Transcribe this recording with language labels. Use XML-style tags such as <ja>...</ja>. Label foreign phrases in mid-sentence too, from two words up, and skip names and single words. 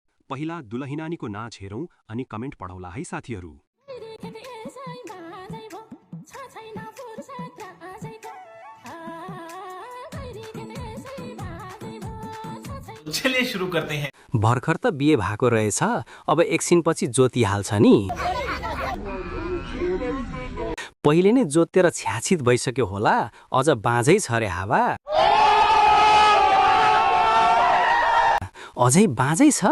<ne>पहिला दुलहिनानीको नाच हेरौं अनि कमेन्ट पढौला है साथीहरू।</ne> <hi>चलिए शुरू करते हैं।</hi> <ne>भर्खर त बिहे भएको रहेछ, अब एकछिनपछि जोतिहाल्छ नि। पहिले नै जोतेर छ्याछित भइसक्यो होला, अझ बाँझै छ रे हावा। अझै बाँझै छ।</ne>